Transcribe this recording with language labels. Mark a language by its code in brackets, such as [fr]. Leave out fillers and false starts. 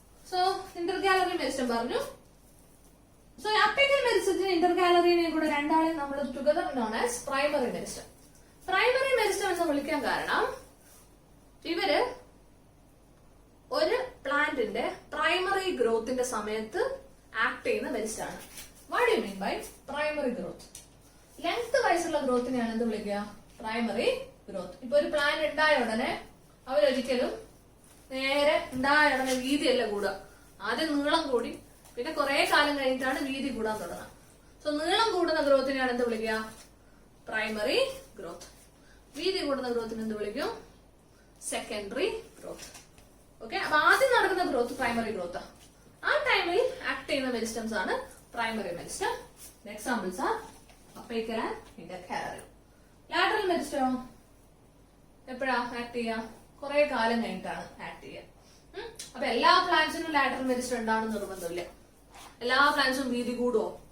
[en] So intercalary meristem പറഞ്ഞു. So apical meristem intercalary കൂടെ [ml] രണ്ടാളെ നമ്മൾ [en] together known as primary meristem. [ml] Primary meristem എന്ന് വിളിക്കാൻ കാരണം ഇവര് ഒരു പ്ലാന്റിന്റെ പ്രൈമറി ഗ്രോത്തിന്റെ സമയത്ത് ആക്ട് ചെയ്യുന്ന മെരിസ്റ്റം ആണ്. [en] What do you mean by primary growth? [ml] Length വയസ്സുള്ള ഗ്രോത്തിനെയാണ് എന്ത് വിളിക്കുക? Primary growth. ഇപ്പൊ ഒരു പ്ലാന്റ് ഉണ്ടായ ഉടനെ അവരൊരിക്കലും നേരെ ഉണ്ടായ ഉടനെ വീതിയല്ല കൂടുക. ആദ്യം നീളം കൂടി പിന്നെ കുറെ കാലം കഴിഞ്ഞിട്ടാണ് വീതി കൂടാൻ തുടങ്ങുക. സോ നീളം കൂടുന്ന ഗ്രോത്തിനെയാണ് എന്ത് വിളിക്കുക? Primary growth. വീതി കൂടുന്ന ഗ്രോത്തിനെ എന്ത് വിളിക്കും? Secondary growth. ഓക്കെ, അപ്പൊ ആദ്യം നടക്കുന്ന ഗ്രോത്ത് പ്രൈമറി ഗ്രോത്ത്. ആ ടൈമിൽ ആക്ട് ചെയ്യുന്ന മെരിസ്റ്റംസ് ആണ് primary meristem. [en] The examples are apical and intercalary. [ml] Lateral meristem എപ്പോഴാ ആക്ട് ചെയ്യുക? കുറെ കാലം കഴിഞ്ഞിട്ടാണ് ആക്ട് ചെയ്യുക. അപ്പൊ എല്ലാ പ്ലാന്റ്സിനും ലാറ്ററൽ മെരിസ്റ്റം ഉണ്ടാവണം നിർബന്ധമില്ല. എല്ലാ പ്ലാന്റ്സും വീതി കൂടോ?